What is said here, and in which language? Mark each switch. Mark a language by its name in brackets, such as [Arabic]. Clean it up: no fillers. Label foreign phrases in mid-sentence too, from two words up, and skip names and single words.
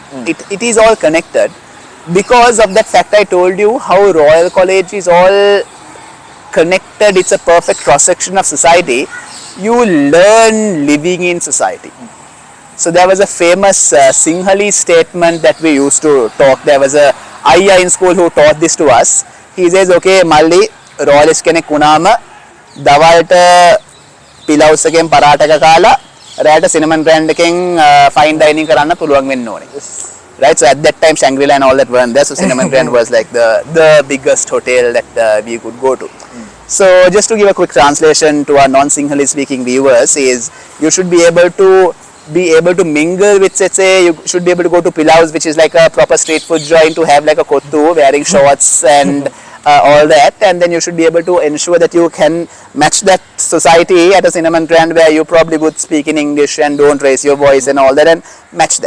[English] It is all connected because of that fact I told you, how Royal College is all connected. It's a perfect cross-section of society. You learn living in society. So there was a famous Sinhalese statement that we used to talk. There was a Ayya in school who taught this to us. He says, [Sinhala] okay, Malli, royalist කෙනෙක් උනාම, දවල්ට pilaus එකෙන් පරාටක කාලා රැයට cinnamon brand එකෙන් [English] fine dining [Sinhala] කරන්න පුළුවන් වෙන්න ඕනේ. [English] Right, so at that time Shangri-La and all that weren't there, so Cinnamon Brand was like the biggest hotel that we could go to. So just to give a quick translation to our non-Sinhalese speaking viewers is, you should be able to mingle with, let's say, you should be able to go to Pilaus, which is like a proper street food joint, to have like a kottu, wearing shorts and all that, and then you should be able to ensure that you can match that society at a Cinnamon Brand where you probably would speak in English and don't raise your voice and all that, and match that.